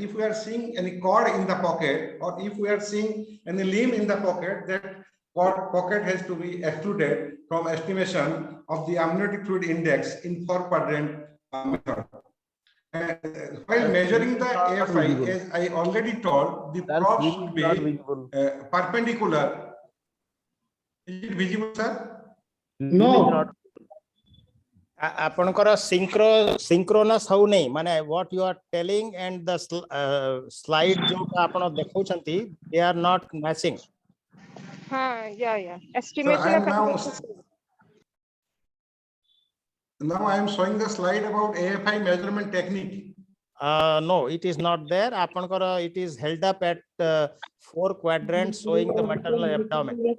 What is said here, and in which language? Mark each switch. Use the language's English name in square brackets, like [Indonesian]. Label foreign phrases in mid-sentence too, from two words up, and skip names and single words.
[English] If we are seeing any cord in the pocket, or if we are seeing any limb in the pocket, that pocket has to be excluded from estimation of the amniotic fluid index in 4-quadrant method. And while measuring the AFI, as I already told, the probe should be perpendicular. Is it visible, sir? No. [Odia] ଆପଣଙ୍କର synchronous ହଉ ନାହିଁ, ମାନେ [English] what you are telling and the slide [Odia] ଯୋଉଟା ଆପଣ ଦେଖଉଛନ୍ତି, [English] they are not matching. Yeah. Estimation of now I am showing the slide about AFI measurement technique. No, it is not there. ଆପଣଙ୍କର it is held up at 4 quadrants showing the maternal abdomen.